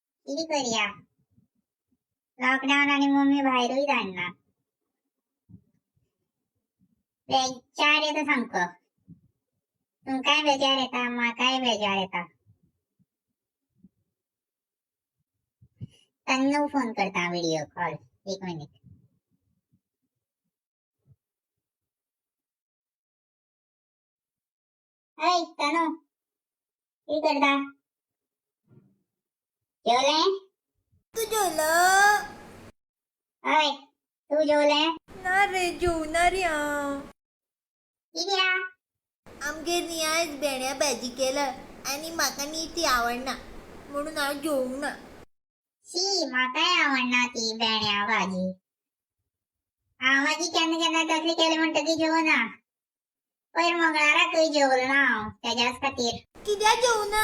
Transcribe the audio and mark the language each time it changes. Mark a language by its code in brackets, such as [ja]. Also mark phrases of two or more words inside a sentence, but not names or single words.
[kok] किती करूया लॉकडाऊन आणि मम्मी बाहेरही धाडना बेजार येतं सांगतो तुमकाय बेजार येता म्हाकाय बेजार येता तन्नू फोन करता [en] video call [kok] 1 मिनिट ऐ तनु काय करता जेवले तू जेवला ऐ तू जेवले ना रे जेवणार या किती आमगे आज बेण्या भाजी केलं आणि म्हाका नी ती आवडना म्हणून हांव जेवूंक ना शी म्हाकाय आवडना ती बेण्या भाजी हांव मागीर केन्ना केन्ना तसली केली म्हणटकी जेवना पयर मंगळाराकय जेवलो ना हांव तेज्याच खातीर कित्याक जेवना